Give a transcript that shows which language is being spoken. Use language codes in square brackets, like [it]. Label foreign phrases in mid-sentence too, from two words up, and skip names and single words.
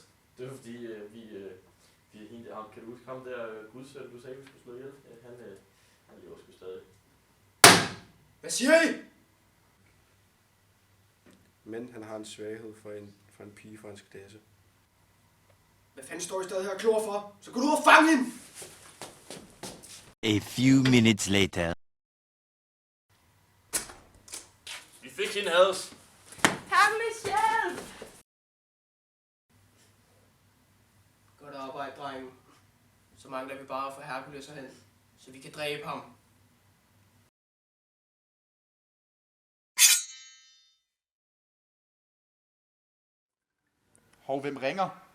[da] Det var fordi, vi er hende ham. Kan du huske ham der gudsøn, du sagde, vi skulle slå ihjel? Ja, han lever sgu stadig. Hvad siger I? Men han har en svaghed for en pige fra hans klasse. Hvad fanden står I stadig her og klor for? Så gå ud og fange hende! [en] A few minutes later. [da] Vi fik hende, Als. Her Hercules, hjælp! Godt arbejde, drenge. Så mangler vi bare at få Hercules herhen, så vi kan dræbe ham. Hov, hvem ringer?